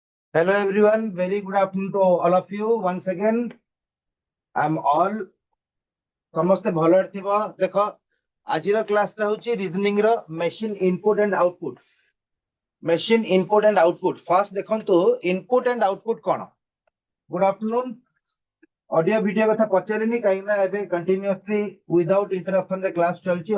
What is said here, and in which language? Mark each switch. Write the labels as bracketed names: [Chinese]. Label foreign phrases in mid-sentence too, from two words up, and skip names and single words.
[English] Hello everyone, very good afternoon to all of you. Once again, I'm all [Odia] ସମସ୍ତେ ଭଲରେ ଥିବ। ଦେଖ ଆଜିର କ୍ଲାସଟା ହଉଛି ରିଜନିଂ ର [English] machine input and output. machine input and output. [Odia] ଫାର୍ଷ୍ଟ ଦେଖନ୍ତୁ [English] input and output [Odia] କଣ। [English] good afternoon. audio video [Odia] କଥା ପଚାରିନି କାହିଁକି ନା ଏବେ [English] continuously without interruption [Odia] ରେ କ୍ଲାସ ଚାଲିଛି।